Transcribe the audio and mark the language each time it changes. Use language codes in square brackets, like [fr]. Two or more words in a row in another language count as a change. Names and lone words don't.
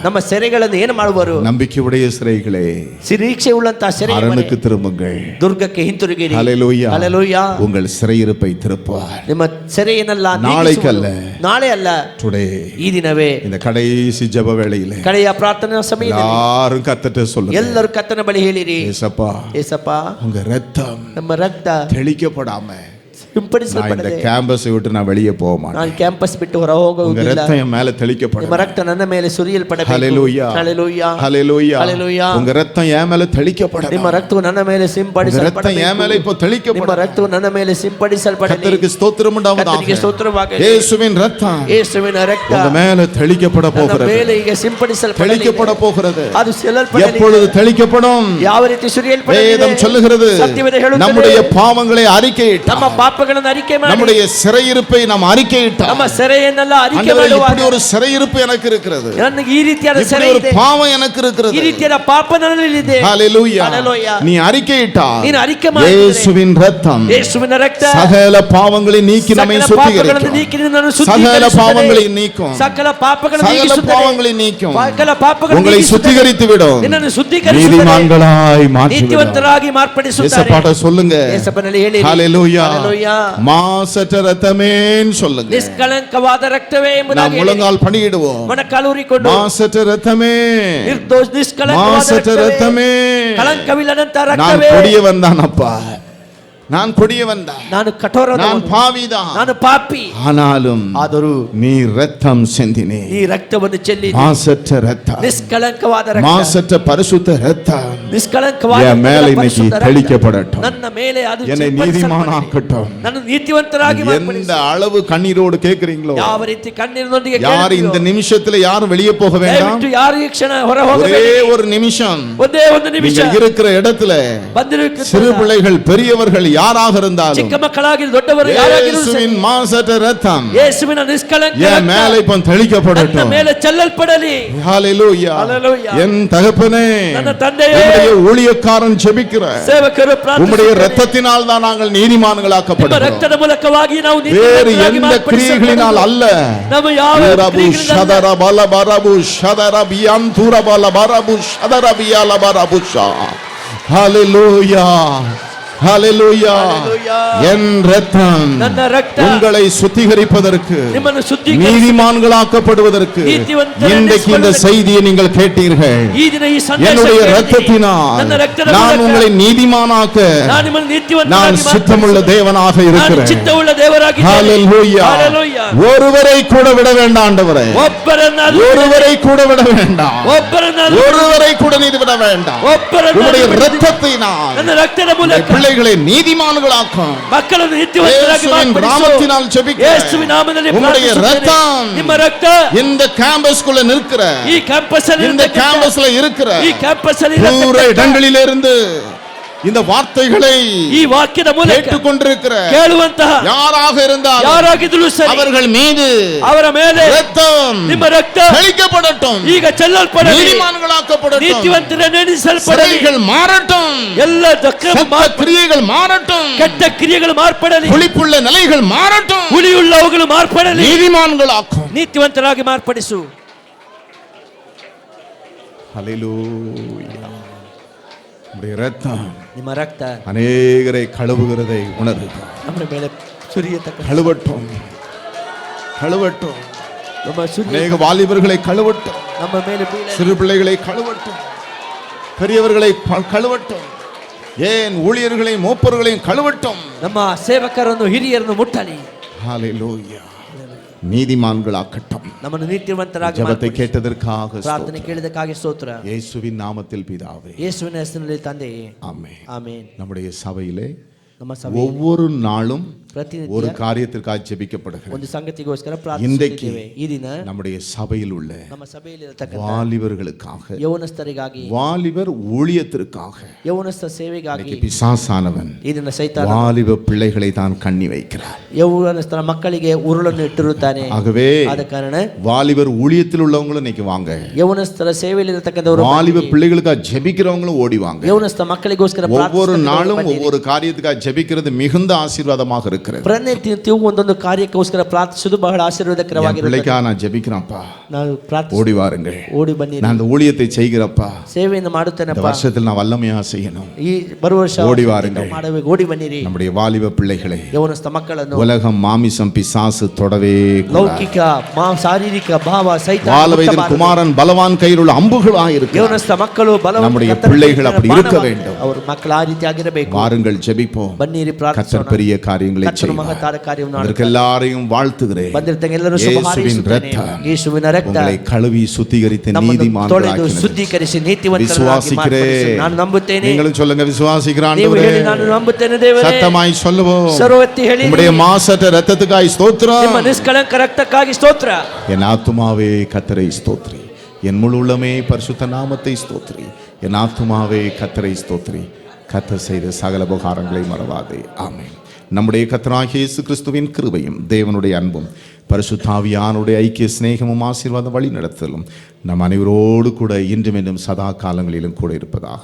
[kn] ನಮ್ಮ ಸೆರೆಗಳನ್ನು ಏನು ಮಾಡುವರು? [ta] நம்பிக்கையுடைய சிறைகளே, [kn] ನಿರೀಕ್ಷೆ ಉಳ್ಳಂತ ಸೆರೆಗೆ [ta] அரணுக்கு திரும்புங்கள். [kn] ದುರ್ಗಕ್ಕೆ ಹಿಂತಿರುಗಿರಿ. [ta] ஹல்லேலூயா, ஹல்லேலூயா. உங்கள் சிறையிருப்பை திருப்புவார். [kn] ನಿಮ್ಮ ಸೆರೆಯನ್ನೆಲ್ಲ [ta] நாளைக்கல்ல, [kn] ನಾಳೆ ಅಲ್ಲ, [ta] டுடே, [kn] ಈ ದಿನವೇ. [ta] இந்த கடைசி ஜெப வேளையிலே [kn] ಕಡೆಯ ಪ್ರಾರ್ಥನಾ ಸಮಯದಲ್ಲಿ [ta] எல்லாரும் கர்த்தர்ட்ட சொல்லுங்க. [kn] ಎಲ್ಲರೂ ಕರ್ತನ ಬಳಿ ಹೇಳಿರಿ, [ta] ஏசப்பா, ஏசப்பா, உங்க இரத்தம் [kn] ನಮ್ಮ ರಕ್ತ [ta] தெளிக்கப்படாம நான் இந்த [kn] ಸಿಂಪಡಿಸಲ್ಪಡದೆ [ta] கேம்பஸை விட்டு நான் வெளியே போக மாட்டேன். [kn] ನಾನು ಕ್ಯಾಂಪಸ್ ಬಿಟ್ಟು ಹೊರ [ta] உங்க [kn] ಹೋಗುವುದಿಲ್ಲ. [ta] இரத்தம் என் மேல தெளிக்கப்படும். [kn] ನಿಮ್ಮ ರಕ್ತ ನನ್ನ ಮೇಲೆ ಸುರಿಯಲ್ಪಡಬೇಕು. [ta] ஹல்லேலூயா, ஹல்லேலூயா, ஹல்லேலூயா, ஹல்லேலூயா. உங்க இரத்தம் என் மேல தெளிக்கப்படும். [kn] ನಿಮ್ಮ ರಕ್ತವು ನನ್ನ ಮೇಲೆ [ta] உங்க [kn] ಸಿಂಪಡಿಸಲ್ಪಡಬೇಕು. [ta] இரத்தம் என் மேல இப்போ [kn] ನಿಮ್ಮ [ta] தெளிக்கப்படும். [kn] ರಕ್ತವು ನನ್ನ ಮೇಲೆ ಸಿಂಪಡಿಸಲ್ಪಡಲಿ. [ta] கர்த்தருக்கு ஸ்தோத்திரம் உண்டாவதாக. [kn] ಕರ್ತನಿಗೆ ಸ್ತೋತ್ರವಾಗಲಿ. [ta] இயேசுவின் இரத்தம் [kn] ಯೇಸುವಿನ ರಕ್ತ [ta] உங்க மேல தெளிக்கப்பட [kn] ನನ್ನ [ta] போகிறது. [kn] ಮೇಲೆ ಈಗ ಸಿಂಪಡಿಸಲ್ಪಡಲಿ. [ta] தெளிக்கப்பட போகிறது. [kn] ಅದು ಚೆಲ್ಲಲ್ಪಡಲಿ. [ta] எப்பொழுது தெளிக்கப்படும்? [kn] ಯಾವ ರೀತಿ ಸುರಿಯಲ್ಪಡಲಿ? [ta] வேதம் சொல்லுகிறது, [kn] ಸತ್ಯವೇದ ಹೇಳುತ್ತದೆ, [ta] நம்முடைய பாவங்களை அறிக்கையிட்டார். [kn] ನಮ್ಮ ಪಾಪಗಳನ್ನು ಅರಿಕೆ ಮಾಡಿ [ta] நம்முடைய சிறையிருப்பை நாம் அறிக்கையிட்டார். [kn] ನಮ್ಮ ಸೆರೆಯನ್ನೆಲ್ಲ ಅರಿಕೆ [ta] ஆண்டவரே, [kn] ಮಾಡುವಾಗ [ta] இப்படி ஒரு சிறையிருப்பு எனக்கு இருக்கிறது. [kn] ನನಗೆ ಈ ರೀತಿಯಾದ [ta] இப்படி [kn] ಸೆರೆ [ta] ஒரு [kn] ಇದೆ. [ta] பாவம் எனக்கு இருக்கிறது. [kn] ಈ ರೀತಿಯಾದ ಪಾಪ ನನ್ನಲ್ಲಿದೆ. [ta] ஹல்லேலூயா. ஹல்லேலூயா. நீ அறிக்கையிட்டார். [kn] ನೀನು ಅರಿಕೆ ಮಾಡಿದರೆ [ta] இயேசுவின் இரத்தம் [kn] ಯೇಸುವಿನ ರಕ್ತ [ta] சகல பாவங்களை நீக்கி நம்மை [kn] ಸಕಲ ಪಾಪಗಳನ್ನು ನೀಕಿ [ta] சுத்திகரிக்கும். [kn] ನನ್ನನ್ನು [ta] சகல [kn] ಶುದ್ಧೀಕರಿಸುತ್ತದೆ. [ta] பாவங்களை நீக்கும். [kn] ಸಕಲ ಪಾಪಗಳನ್ನು [ta] சகல [kn] ನೀಗಿಸುತ್ತದೆ. [ta] பாவங்களை நீக்கும். [kn] ಸಕಲ ಪಾಪಗಳನ್ನು [ta] உங்களை [kn] ನೀಗಿಸುತ್ತದೆ. [ta] சுத்திகரித்து விடும். [kn] ನಿನ್ನನ್ನು ಶುದ್ಧೀಕರಿಸುತ್ತದೆ. [ta] நீதிமான்களாய் மாற்றி விடும். [kn] ನೀತಿವಂತರಾಗಿ ಮಾರ್ಪಡಿಸುತ್ತಾರೆ. [ta] இயேசுபாட்ட சொல்லுங்க. [kn] ಯೇಸಪ್ಪನಲ್ಲಿ ಹೇಳಿರಿ. [ta] ஹல்லேலூயா. ஹல்லேலூயா. மாசற்ற இரத்தமேன்னு சொல்லுங்க. [kn] ನಿಷ್ಕಳಂಕವಾದ ರಕ್ತವೇ [ta] நாம் [kn] ಎಂಬುದಾಗಿ [ta] முழங்கால் பணியிடுவோம். [kn] ಮೊಣಕಾಲೂರಿಕೊಂಡು [ta] மாசற்ற இரத்தமே, [kn] ನಿರ್ದೋಷ ನಿಷ್ಕಳಂಕವಾದ [ta] மாசற்ற [kn] ರಕ್ತವೇ, [ta] இரத்தமே, [kn] ಕಳಂಕವಿಲ್ಲದಂತ [ta] நான் [kn] ರಕ್ತವೇ. [ta] கொடியவன் தான் அப்பா, நான் கொடியவன் தான், [kn] ನಾನು ಕಠೋರದವನು, [ta] நான் பாவிதான், [kn] ನಾನು ಪಾಪಿ. [ta] ஆனாலும் [kn] ಆದರೂ [ta] நீ ரத்தம் சிந்தினே. [kn] ಈ ರಕ್ತವನ್ನು ಚೆಲ್ಲಿ [ta] மாசற்ற ரத்தம், [kn] ನಿಷ್ಕಳಂಕವಾದ ರಕ್ತ, [ta] மாசற்ற பரிசுத்த ரத்தம் [kn] ನಿಷ್ಕಳಂಕವಾದ [ta] என் மேல இன்னைக்கு [kn] ಪರಿಶುದ್ಧ ರಕ್ತ [ta] தெளிக்கப்படட்டும். [kn] ನನ್ನ ಮೇಲೆ ಅದು [ta] என்னை [kn] ಸಿಂಪಡಿಸಲ್ಪಡಲಿ. [ta] நீதிமானாக்கட்டும். [kn] ನನ್ನ ನೀತಿವಂತರಾಗಿ [ta] எந்த [kn] ಮಾರ್ಪಡಿಸು. [ta] அளவு கண்ணீரோடு கேட்கிறீங்களோ, [kn] ಯಾವ ರೀತಿ ಕಣ್ಣೀರಿನೊಂದಿಗೆ [ta] யார் [kn] ಕೇಳುತ್ತೀರೋ, [ta] இந்த நிமிஷத்துல யாரும் வெளியே போக வேண்டாம். [kn] ದಯವಿಟ್ಟು ಯಾರು ಈ ಕ್ಷಣ ಹೊರ [ta] ஒரே [kn] ಹೋಗಬೇಡಿ. [ta] ஒரு நிமிஷம் [kn] ಒಂದೇ ಒಂದು ನಿಮಿಷ [ta] நீங்க இருக்கிற இடத்துல [kn] ಬಂದಿರುವ [ta] சிறு பிள்ளைகள் பெரியவர்கள் யாராக இருந்தாலும் [kn] ಚಿಕ್ಕ ಮಕ್ಕಳಾಗಿರು ದೊಡ್ಡವರು ಯಾರಾಗಿರು [ta] இயேசுவின் மாசற்ற ரத்தம் [kn] ಯೇಸುವಿನ ನಿಷ್ಕಳಂಕ [ta] என் மேல இப்ப [kn] ನನ್ನ [ta] தெளிக்கப்படட்டும். [kn] ಮೇಲೆ ಚೆಲ್ಲಲ್ಪಡಲಿ. [ta] ஹல்லேலூயா. ஹல்லேலூயா. என் தகப்பனே, [kn] ನನ್ನ ತಂದೆಯೇ, [ta] உம்முடைய ஊழியக்காரன் ஜெபிக்கிறார். [kn] ಸೇವಕರು [ta] உம்முடைய [kn] ಪ್ರಾರ್ಥಿಸುತ್ತಾರೆ. [ta] இரத்தத்தினால் தான் நாங்கள் [kn] ನಿಮ್ಮ [ta] நீதிமான்களாக்கப்படுகிறோம். [kn] ರಕ್ತದ ಮೂಲಕವಾಗಿ ನಾವು [ta] வேறு [kn] ನೀತಿವಂತರಾಗಿ [ta] எந்த கிரியைகளினால் அல்ல. [kn] ನಮ್ಮ ಯಾವ ரபு ಕ್ರಿಯೆಗಳಿಂದ ஷதர பல பரபு ஷதர பியான் தூர பல பரபு ஷதர பியால பரபுஷா. [ta] ஹல்லேலூயா, ஹல்லேலூயா. ஹல்லேலூயா. என் இரத்தம் [kn] ನನ್ನ ರಕ್ತ [ta] உங்களை சுத்திகரிப்பதற்கு, [kn] ನಿಮ್ಮನ್ನು ಶುದ್ಧೀಕರಿಸಿ [ta] நீதிமான்களாக்கப்படுவதற்கு [kn] நீதிವಂತರನ್ನಾಗಿ [ta] இன்றைக்கு இந்த செய்தியை நீங்கள் கேட்டீர்கள். [kn] ಈ ದಿನ ಈ ಸಂದೇಶ [ta] என்னுடைய [kn] ಕೇಳಿರಿ. [ta] இரத்தத்தினால் [kn] ನನ್ನ ರಕ್ತದ [ta] நான் [kn] ಮೂಲಕ [ta] உங்களை நீதிமானாக்க [kn] ನಾನು ನಿಮ್ಮನ್ನು [ta] நான் [kn] ನೀತಿವಂತರಾಗಿ [ta] சித்தமுள்ள [kn] ಮಾರ್ಪಡಿಸುತ್ತೇನೆ. [ta] தேவனாக [kn] ನಾನು [ta] இருக்கிறேன். [kn] ಚಿತ್ತವುಳ್ಳ ದೇವರಾಗಿದ್ದೇನೆ. [ta] ஹல்லேலூயா. ஹல்லேலூயா. ஒருவரை கூட விட வேண்டாம் ஆண்டவரே. [kn] ಒಬ್ಬರನ್ನಾದರೂ [ta] ஒருவரை கூட விட வேண்டாம். [kn] ಒಬ್ಬರನ್ನಾದರೂ [ta] ஒருவரை கூட நீதி விட வேண்டாம். உம்முடைய இரத்தத்தினால் [kn] ನನ್ನ ರಕ್ತದ ಮೂಲಕ [ta] உம்முடைய பிள்ளைகளை நீதிமான்களாக்கும். [kn] ಮಕ್ಕಳನ್ನು ನೀತಿವಂತರಾಗಿ [ta] இயேசுவின் [kn] ಮಾರ್ಪಡಿಸು. [ta] நாமத்தினால் ஜெபிக்கிறேன். [kn] ಯೇಸುವಿನ ನಾಮದಲ್ಲಿ [ta] உம்முடைய [kn] ಪ್ರಾರ್ಥಿಸುತ್ತೇನೆ. [ta] இரத்தம் [kn] ನಿಮ್ಮ ರಕ್ತ [ta] இந்த கேம்பஸ்க்குள்ள நிற்கிற, [kn] ಈ ಕ್ಯಾಂಪಸ್ ಅಲ್ಲಿ [ta] இந்த கேம்பஸ்ல இருக்கிற [kn] ಈ ಕ್ಯಾಂಪಸ್ ಅಲ್ಲಿ [ta] தூர இடங்களிலிருந்து இந்த வார்த்தைகளை [kn] ಈ ವಾಕ್ಯದ ಮೂಲಕ [ta] கேட்டுக்கொண்டிருக்கிற [kn] ಕೇಳುವಂತಹ [ta] யாராக இருந்தாலும் [kn] ಯಾರಾಗಿದ್ದರೂ ಸರಿ [ta] அவர்கள் மீது [kn] ಅವರ ಮೇಲೆ [ta] இரத்தம் [kn] ನಿಮ್ಮ ರಕ್ತ [ta] தெளிக்கப்படட்டும். [kn] ಈಗ ಚೆಲ್ಲಲ್ಪಡಲಿ. [ta] நீதிமான்களாக்கப்படட்டும். [kn] ನೀತಿವಂತರನ್ನು ಎಣಿಸಲ್ಪಡಲಿ. [ta] சிறைகள் மாறட்டும். [kn] ಎಲ್ಲ [ta] சத்த கிரியைகள் மாறட்டும். [kn] ಕೆಟ್ಟ ಕ್ರಿಯೆಗಳು ಮಾರ್ಪಡಲಿ. [ta] புளிப்புள்ள நிலைகள் மாறட்டும். [kn] ಹುಳಿಯುಳ್ಳವುಗಳು ಮಾರ್ಪಡಲಿ. [ta] நீதிமான்களாக்கும். [kn] ನೀತಿವಂತರಾಗಿ ಮಾರ್ಪಡಿಸು. [ta] ஹல்லேலூயா. உம்முடைய இரத்தம் [kn] ನಿಮ್ಮ ರಕ್ತ [ta] அநேகரை கழுவுகிறதை உணர்வு. [kn] ನಮ್ಮ ಮೇಲೆ ಸುರಿಯತಕ್ಕ [ta] கழுவட்டும், கழுவட்டும். [kn] ನಮ್ಮ ಸುರಿಯ [ta] அநேக வாலிபர்களை கழுவட்டும், [kn] ನಮ್ಮ ಮೇಲೆ ಬೀಳಲಿ. [ta] சிறு பிள்ளைகளை கழுவட்டும், பெரியவர்களை கழுவட்டும், ஏன் ஊழியர்களையும் மூப்பர்களையும் கழுவட்டும். [kn] ನಮ್ಮ ಸೇವಕರನ್ನು ಹಿರಿಯರನ್ನು ಮುಟ್ಟಲಿ. [ta] ஹல்லேலூயா. நீதிமான்களாக்கட்டும். [kn] ನಮ್ಮನ್ನು ನೀತಿವಂತರಾಗಿ [ta] ஜெபத்தை கேட்டதற்காக [kn] ಪ್ರಾರ್ಥನೆ ಕೇಳಿದಕ್ಕಾಗಿ ಸ್ತೋತ್ರ. [ta] இயேசுவின் நாமத்தில் பிதாவே, [kn] ಯೇಸುವಿನ ಹೆಸರಿನಲ್ಲಿ ತಂದೆಯೇ, [ta] ஆமென். [kn] ಆಮೆನ್. [ta] நம்முடைய சபையிலே [kn] ನಮ್ಮ ಸಭೆಯಲ್ಲಿ [ta] ஒவ்வொரு நாளும் [kn] ಪ್ರತಿನಿತ್ಯ [ta] ஒரு காரியத்திற்காக ஜெபிக்கப்படுகிறது. [kn] ಒಂದು ಸಂಗತಿಗೋಸ್ಕರ [ta] இன்றைக்கு [kn] ಪ್ರಾರ್ಥಿಸುತ್ತೇವೆ. ಈ ದಿನ [ta] நம்முடைய சபையில் உள்ள [kn] ನಮ್ಮ ಸಭೆಯಲ್ಲಿರತಕ್ಕಂಥ [ta] வாலிபர்களுக்காக, [kn] ಯೌವನಸ್ಥರಿಗಾಗಿ, [ta] வாலிபர் ஊழியத்திற்காக, [kn] ಯೌವನಸ್ಥ ಸೇವೆಗಾಗಿ [ta] இன்னைக்கு பிசாசானவன் [kn] ಈ ದಿನ ಸೈತಾನ [ta] வாலிப பிள்ளைகளை தான் கண்ணி வைக்கிறார். [kn] ಯೌವನಸ್ಥರ ಮಕ್ಕಳಿಗೆ ಉರುಳನ್ನು ಇಟ್ಟಿರುತ್ತಾನೆ. [ta] ஆகவே [kn] ಆದ ಕಾರಣ [ta] வாலிபர் ஊழியத்தில் உள்ளவங்களும் இன்னைக்கு வாங்க, [kn] ಯೌವನಸ್ಥರ ಸೇವೆಯಲ್ಲಿರತಕ್ಕಂಥವರು, [ta] வாலிப பிள்ளைகளுக்காக ஜெபிக்கிறவங்களும் ஓடி வாங்க. [kn] ಯೌವನಸ್ಥ ಮಕ್ಕಳಿಗೋಸ್ಕರ [ta] ஒவ்வொரு நாளும் ஒவ்வொரு காரியத்துக்காக ஜெபிக்கிறது மிகுந்த ஆசீர்வாதமாக இருக்கிறது. [kn] ಪ್ರತಿನಿತ್ಯವೂ ಒಂದೊಂದು ಕಾರ್ಯಕ್ಕೋಸ್ಕರ ಪ್ರಾರ್ಥಿಸುವುದು ಬಹಳ ಆಶೀರ್ವಾದಕರವಾಗಿರುತ್ತದೆ. [ta] பிள்ளைக்காக நான் ஜெபிக்கிறேன்ப்பா, [kn] ನಾವು [ta] ஓடி வாருங்கள், [kn] ಓಡಿ ಬನ್ನಿ, [ta] நான் அந்த ஊழியத்தை செய்கிறப்பா, [kn] ಸೇವೆಯನ್ನು [ta] இந்த [kn] ಮಾಡುತ್ತೇನಪ್ಪ, [ta] வருஷத்தில் நான் வல்லமையா செய்யணும், [kn] ಈ ಬರುವ ವರ್ಷ [ta] ஓடி வாருங்கள், [kn] ಮಾಡಬೇಕು, ಓಡಿ ಬನ್ನಿರಿ. [ta] நம்முடைய வாலிப பிள்ளைகளை [kn] ಯೌವನಸ್ಥ ಮಕ್ಕಳನ್ನು [ta] உலகம் மாமிசம் பிசாசு தொடவே கூடாது. [kn] ಲೌಕಿಕ ಶಾರೀರಿಕ ಭಾವ ಸೈತಾನ [ta] வாலவயதின் குமாரன் பலவான் கையில் உள்ள அம்புகளாக இருக்கிறார். [kn] ಯೌವನಸ್ಥ ಮಕ್ಕಳು [ta] நம்முடைய பிள்ளைகள் அப்படி இருக்க வேண்டும். [kn] ಅವರು ಮಕ್ಕಳು ಆ ರೀತಿಯಾಗಿರಬೇಕು. [ta] வாருங்கள் ஜெபிப்போம், [kn] ಬನ್ನಿರಿ ಪ್ರಾರ್ಥಿಸೋಣ. [ta] கர்த்தர் பெரிய காரியங்களை செய்வார். [kn] ಮಹತ್ತಾದ ಕಾರ್ಯವನ್ನು [ta] அதற்கு எல்லாரையும் வாழ்த்துகிறேன். [kn] ಬಂದಿರತಕ್ಕ ಎಲ್ಲರೂ ಶುಭ [ta] இயேசுவின் [kn] ಹಾರೈಸುತ್ತೇನೆ. [ta] இரத்தம் [kn] ಯೇಸುವಿನ ರಕ್ತ [ta] உங்களை கழுவி சுத்திகரித்து [kn] ತೊಳೆದು [ta] நீதிமான்களாக்கினது. [kn] ಶುದ್ಧೀಕರಿಸಿ ನೀತಿವಂತರಾಗಿ [ta] விசுவாசிக்கிறேன். [kn] ಮಾರ್ಪಡಿಸಿ. ನಾನು ನಂಬುತ್ತೇನೆ. [ta] நீங்களும் சொல்லுங்க, விசுவாசிக்கிறேன் [kn] ನೀವು [ta] ஆண்டவரே. [kn] ಹೇಳಿ, ನಾನು ನಂಬುತ್ತೇನೆ ದೇವರೇ. [ta] சத்தமாய் சொல்லுவோம், [kn] ಸರ್ವತ್ತಿ ಹೇಳಿ, [ta] உம்முடைய மாசற்ற இரத்தத்துக்காய் ஸ்தோத்திரம். [kn] ನಿಮ್ಮ ನಿಷ್ಕಳಂಕ ರಕ್ತಕ್ಕಾಗಿ ಸ್ತೋತ್ರ. [ta] என் ஆத்துமாவே கர்த்தரை ஸ்தோத்ரி, என் முழு உள்ளமே பரிசுத்த நாமத்தை ஸ்தோத்ரி. என் ஆத்துமாவே கர்த்தரை ஸ்தோத்ரி, கர்த்தர் செய்த சகல உபகாரங்களை மறவாதே. ஆமென். நம்முடைய கர்த்தராகிய இயேசு கிறிஸ்துவின் கிருபையும் தேவனுடைய அன்பும் பரிசுத்த ஆவியானுடைய ஐக்கிய சிநேகமும் ஆசீர்வாதம் வழி நடத்தலும் நம் அனைவரோடு கூட இன்றும் என்றும் சதா காலங்களிலும் கூட இருப்பதாக.